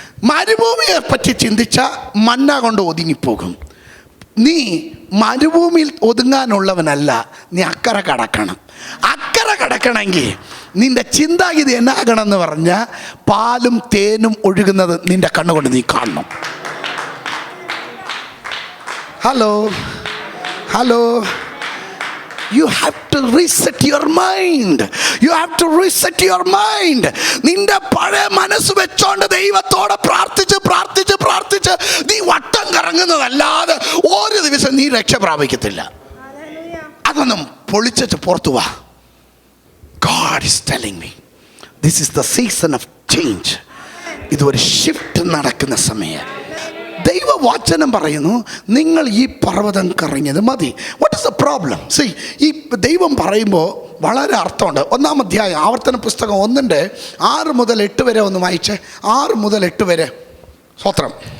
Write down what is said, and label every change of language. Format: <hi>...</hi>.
<ml>മരുഭൂമിയെ പറ്റി ചിന്തിച്ച മന്ന കൊണ്ട് ഒതുങ്ങിപ്പോകും. നീ മരുഭൂമിയിൽ ഒതുങ്ങാനുള്ളവനല്ല, നീ അക്കരെ കടക്കണം. അക്കരെ കടക്കണമെങ്കിൽ നിന്റെ ചിന്താഗതി എന്നാകണമെന്ന് പറഞ്ഞാൽ പാലും തേനും ഒഴുകുന്നത് നിന്റെ കണ്ണുകൊണ്ട് നീ കാണണം.</ml> <en>Hello hello, you have to reset your mind. You have to reset your mind.</en> <ml>നിന്റെ പഴയ മനസ്സ് വെച്ചോണ്ട് ദൈവത്തോടെ പ്രാർത്ഥിച്ച് പ്രാർത്ഥിച്ച് പ്രാർത്ഥിച്ച് നീ വട്ടം കറങ്ങുന്നതല്ലാതെ ഒരു ദിവസം നീ രക്ഷ പ്രാപിക്കത്തില്ല. അതൊന്നും പൊളിച്ചിട്ട് പുറത്തു വാ.</ml> <en>God is telling me this is the season of change.</en> <ml>ഇതൊരു ഷിഫ്റ്റ് നടക്കുന്ന സമയം. ദൈവവചനം പറയുന്നു, നിങ്ങൾ ഈ പർവ്വതം കറങ്ങിയത് മതി.</ml> <en>What is the problem?</en> <ml>C, ഈ ദൈവം പറയുമ്പോൾ വളരെ അർത്ഥമുണ്ട്. 1-ാം അധ്യായം ആവർത്തന പുസ്തകം 1-6 മുതൽ 8 വരെ ഒന്ന് വായിച്ചേ. 6 മുതൽ 8 വരെ. സ്വത്രം.</ml>